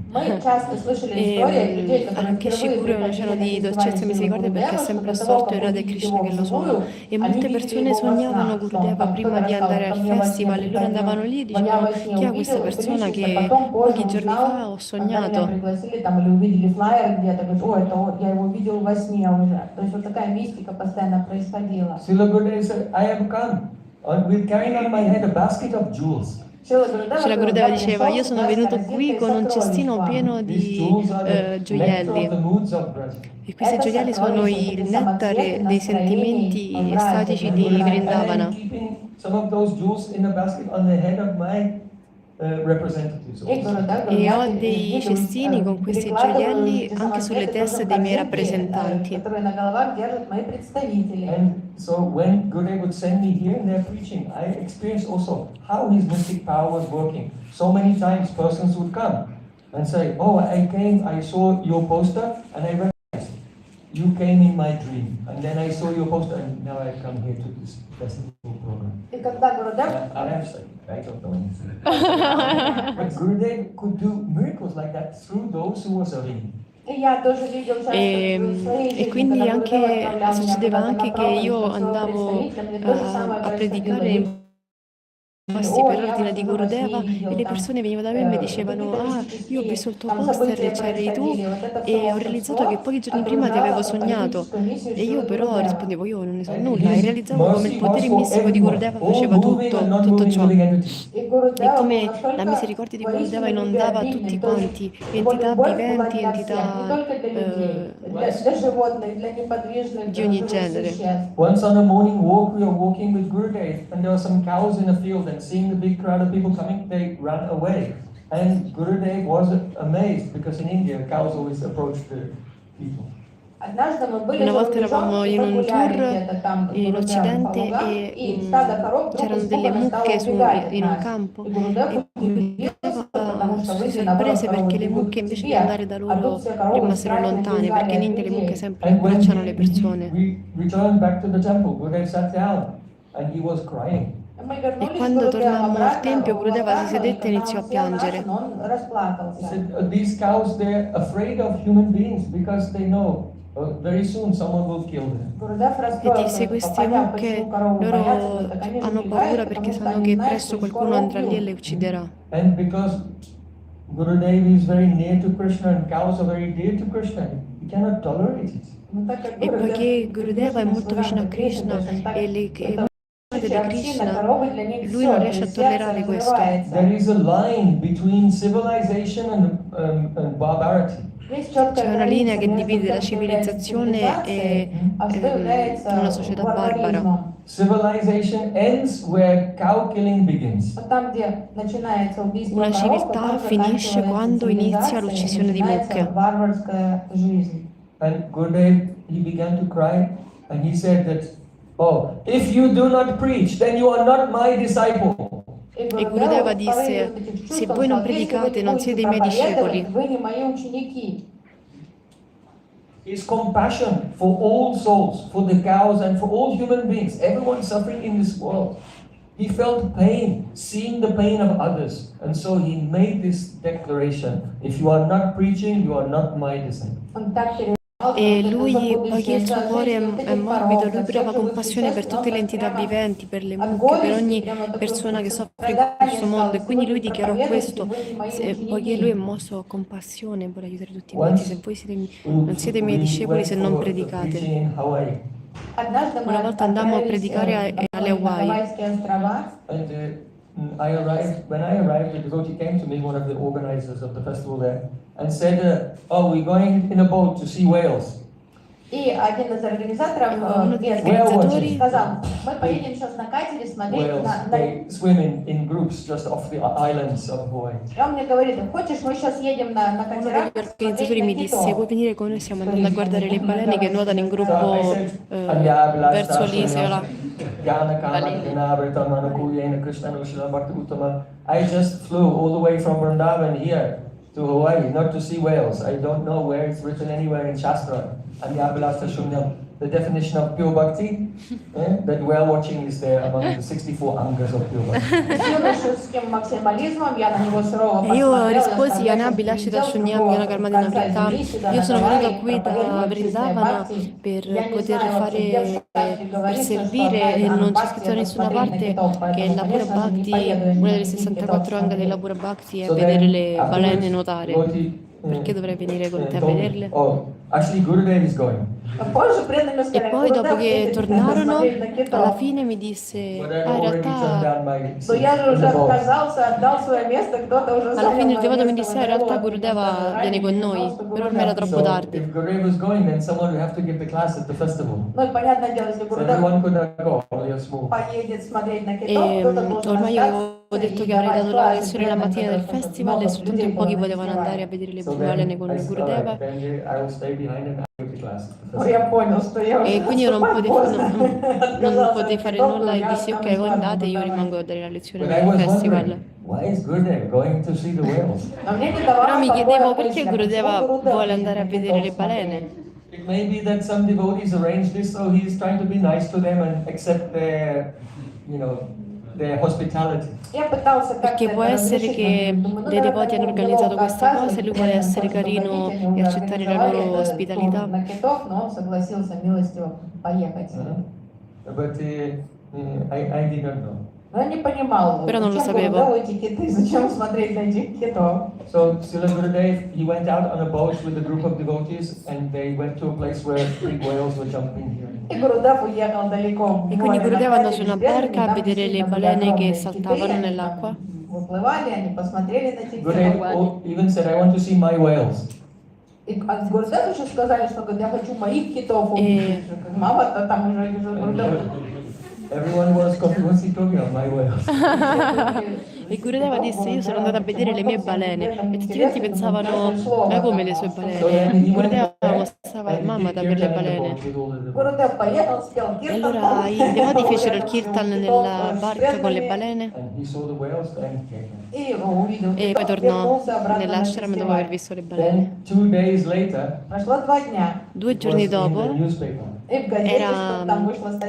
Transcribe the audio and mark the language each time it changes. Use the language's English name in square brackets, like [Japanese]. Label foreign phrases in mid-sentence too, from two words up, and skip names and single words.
[Russian] Мы часто слышали истории людей, которые [Italian] Anche [Russian] впервые [Italian] Shikura è un oceano [Russian] приходили [Italian] di [Russian] на [Italian] dolcezza e [Russian] фестиваль [Italian] misericordia perché è [Russian] Гурудева, [Italian] sempre [Russian] что до того, [Italian] assorto in [Russian] как [Italian] Radha e [Russian] увидели [Italian] Krishna [Russian] его [Italian] che lo [Russian] вживую, [Italian] sono. E [Russian] они [Italian] molte [Russian] видели [Italian] persone [Russian] его во [Italian] sognavano [Russian] снах, что он [Italian] Gurudeva [Russian] там [Italian] prima [Russian] кто-то [Italian] di andare [Russian] рассказывал, [Italian] al [Russian] ко мне во сне [Italian] festival e loro andavano [Russian] приходил, [Italian] lì e [Russian] я [Italian] dicevano [Russian] во сне [Italian] chi è questa [Russian] увидел, [Italian] persona [Russian] личность, [Italian] che [Russian] потом позже [Italian] pochi giorni fa [Russian] узнал, [Italian] ho [Russian] когда меня [Italian] sognato. [Russian] пригласили там или увидели флаер где-то, говорит, о, это он, я его видел во сне уже. То есть вот такая мистика постоянно происходила. [English] Srila Gurudev said, I have come with carrying on my head a basket of jewels. [Italian] Shila Gurudeva diceva, io sono venuto qui con un cestino pieno [English] These [Italian] di [English] jewels are the nectar of the [Italian] gioielli. [English] moods of Braj. [Italian] E questi gioielli sono il nettare dei sentimenti estatici di [English] And [Italian] Vrindavana. [English] I'm keeping some of those jewels in a basket on the head of my representatives. [Italian] E ho dei cestini con questi gioielli anche sulle teste dei miei rappresentanti. [English] And so when Gurudev would send me here and there preaching, I experienced also how his mystic power was working. So many times persons would come and say, oh, I came, I saw your poster and I recognized you came in my dream. And then I saw your poster and now I come here to this festival program. I don't know anything. But Gurudev could do miracles like that through those who were serving. [Italian] E quindi anche succedeva anche che io andavo a predicare in posti per ordine di Gurudeva e le persone venivano da me e mi dicevano io ho visto il tuo poster e c'eri tu e ho realizzato che pochi giorni prima ti avevo sognato e io però rispondevo io non ne so nulla e realizzavo come il potere mistico di Gurudeva faceva tutto ciò e come la misericordia di Gurudeva inondava tutti quanti, entità viventi, entità di ogni genere. [English] Once on a morning walk, we were walking with Gurudev, and there were some cows in a field, and seeing the big crowd of people coming, they ran away. And Gurudev was amazed, because in India, cows always approach the people. [Italian] Una volta eravamo in un tour in Occidente e c'erano delle mucche in un campo e Gurudeva si sorprese perché le mucche invece di andare da loro rimasero lontane perché in India le mucche sempre abbracciano le persone. [English] We returned back to the temple. Gurudev sat down, and he was crying. [Italian] E quando tornammo al tempio Gurudeva si sedette e iniziò a piangere. [English] He said, these cows, they're afraid of human beings because they know very soon someone will kill them. [Italian] E disse queste mucche loro hanno paura perché sanno che presto qualcuno andrà lì e le ucciderà. [English] And because Gurudev is very near to Krishna and cows are very dear to Krishna, he cannot tolerate it. [Italian] E poiché Gurudeva è molto vicino a Krishna e le di Krishna, lui non riesce a tollerare questo. [English] There is a line between civilization and barbarity. [Italian] C'è una linea che divide la civilizzazione e una società barbara. [English] Civilization ends where cow killing begins. [Italian] Una civiltà finisce quando inizia l'uccisione di mucche. [English] And Gurudev, he began to cry and he said that, oh, if you do not preach, then you are not my disciple. [Italian] E Gurudeva disse, se voi non predicate non siete i miei discepoli. [English] His compassion for all souls, for the cows and for all human beings, everyone suffering in this world. He felt pain, seeing the pain of others. And so he made this declaration, if you are not preaching, you are not my disciple. [Italian] E lui, poiché il suo cuore è morbido, lui prova compassione per tutte le entità viventi, per le mucche, per ogni persona che soffre in questo mondo. E quindi lui dichiarò questo, poiché lui è mosso a compassione, vuole aiutare tutti quanti. Se voi non siete miei discepoli se non predicate. [English] preaching in Hawaii. [Italian] Una volta andammo a predicare alle Hawaii. [English] And when I arrived, the devotee came to me, one of the organizers of the festival there, and said, "Oh, we're going in a boat to see whales." [Russian] И один из организаторов, [Italian] Uno degli [Russian] местный, [Italian] organizzatori [Russian] сказал, мы поедем сейчас на катере смотреть [English] Whales, [Russian] на... [English] they swim in groups just off the islands of Hawaii. [Russian] И он мне говорит, хочешь, мы сейчас едем на [Italian] Uno [Russian] катерах [Italian] degli organizzatori mi disse, [Russian] китов? [Italian] vuoi venire con noi? Stiamo andando a guardare le balene che nuotano in [English] So [Italian] gruppo [English] I said, "Anya [Italian] verso l'isola. [Sanskrit] ज्ञान कर्म अनावृतम् आनुकूल्येन कृष्णानु शीलनं भक्ति उत्तमा." [English] I just flew all the way from Vrindavan here to Hawaii, not to see whales. I don't know where it's written anywhere in Shastra. [Sanskrit] अन्याभिलाषिता शून्यम्. [English] The definition of pure bhakti, that whale watching is there among the 64 angas of pure bhakti. [Italian] E io risposi a [Sanskrit] अन्याभि लाषिता शून्यं ज्ञान कर्माद्य अनावृतम्. [Italian] Io sono venuta qui da Vrindavana per poter fare, per servire, e non c'è scritto da nessuna parte che la pura bhakti, una delle 64 anga della pura bhakti, è vedere le balene nuotare. Perché dovrei venire con te a vederle? [English] Oh, actually Gurudev is going. [Italian] E poi dopo che tornarono, alla fine mi disse, [English] But [Italian] ah, [English] I've [Italian] in [English] already turned [Italian] realtà, [English] down my [Russian] Но [English] seat [Russian] я же [English] in [Russian] уже [English] the boat. [Russian] отказался, отдал свое место, кто-то уже [Italian] alla [Russian] занял [Italian] fine il [Russian] мое [Italian] devoto mi [Russian] место [Italian] disse, in realtà [Russian] во [Italian] Gurudeva viene con noi, però ormai era troppo [English] So [Italian] tardi. [English] if Gurudev was going, then someone would have to give the class at the festival. [Russian] Ну и понятное дело, если [English] So [Russian] Гурудев [English] everyone could not go, only a small. [Russian] поедет смотреть на [Italian] E [Russian] китов, кто-то должен [Italian] ormai io avevo [Russian] остаться [Italian] detto [Russian] и [Italian] che avrei [Russian] давать [Italian] dato la [Russian] классы [Italian] lezione la [Russian] преданным, [Italian] mattina del [Russian] потому что [Italian] festival e [Russian] много [Italian] soltanto [Russian] людей [Italian] in pochi [Russian] было на [Italian] potevano andare a [Russian] фестивале. [Italian] vedere le [English] So [Italian] balene [English] then [Italian] con [English] I said, [Italian] Gurudeva. [English] alright, then I will stay behind and I will give the class at the [Russian] Ну, [English] festival. [Russian] я понял, что я уже [Italian] E quindi io non [Russian] наступать поздно. [Italian] non potei [Russian] Отказался [Italian] fare [Russian] от [Italian] nulla e [Russian] китов, [Italian] dissi [Russian] я [Italian] ok, [Russian] останусь [Italian] voi [Russian] дома, [Italian] andate, io [Russian] давай. [Italian] rimango a dare la lezione [English] But I [Italian] del [English] was [Italian] festival. [English] wondering, why is Gurudev going to see the whales? [Russian] Но мне не [Italian] Però [Russian] давала [Italian] mi [Russian] покоя [Italian] chiedevo [Russian] мысль, [Italian] perché [Russian] почему [Italian] Gurudeva [Russian] Гурудев [Italian] vuole [Russian] едет [Italian] andare a [Russian] на [Italian] vedere [Russian] китов [Italian] le balene. [Russian] смотреть. [English] It may be that some devotees arrange this, so he's trying to be nice to them and accept their, their hospitality. [Russian] Я пытался как-то [Italian] Perché può [Russian] это [Italian] essere [Russian] разрешить, [Italian] che [Russian] но думаю, ну, [Italian] dei [Russian] наверное, [Italian] devoti hanno [Russian] ему [Italian] organizzato [Russian] неловко [Italian] questa cosa e [Russian] отказывать [Italian] lui vuole [Russian] преданным, [Italian] essere [Russian] чтобы [Italian] carino [Russian] ходить, они [Italian] e [Russian] уже [Italian] accettare la [Russian] организовали [Italian] loro [Russian] этот тур [Italian] ospitalità. [Russian] на китов, но он согласился милостиво поехать. [English] But I did not know. [Russian] Но я не понимал, [Italian] Però non lo [Russian] зачем [Italian] sapevo. [Russian] Гурудеву эти киты, зачем смотреть на этих китов. [English] So Srila Gurudev, he went out on a boat with a group of devotees and they went to a place where big whales were jumping here. [Russian] И Гурудев уехал далеко в [Italian] E quindi [Russian] море, [Italian] Gurudeva [Russian] на [Italian] andò [Russian] катере [Italian] su [Russian] с [Italian] una [Russian] преданными, [Italian] barca a [Russian] там [Italian] vedere le [Russian] действительно были [Italian] balene che [Russian] огромные [Italian] saltavano [Russian] киты, они [Italian] nell'acqua. [Russian] там выплывали, они посмотрели на этих [English] Gurudev [Russian] китов. [English] even said, "I want to see my whales." [Russian] И Гурудев еще сказали, что говорит, я хочу моих китов увидеть. Мама-то там уже Гурудев. [English] Everyone was confused. What's he talking about? My whales. [Italian] E Gurudeva disse, io sono andata a vedere le mie balene. E tutti quanti pensavano, ma come le sue balene? E Gurudeva mostrava a mamma da per le balene. [Russian] Гурудев поехал, спел [Italian] E [Russian] киртан. [Italian] allora i devoti fecero il kirtan nella barca con le balene [English] And he saw the whales and came. [Russian] И увидел [Italian] e poi [Russian] китов, [Italian] tornò [Russian] вернулся обратно на [Italian] nell'ashram dopo aver [Russian] фестиваль. [Italian] visto le balene. [English] Then 2 days later, [Russian] Прошло 2 дня, [Italian] 2 [English] it was [Italian] giorni [English] in the [Italian] dopo [English] newspaper [Russian] и в газете [Italian] era [Russian] что-то там вышла [Italian] sul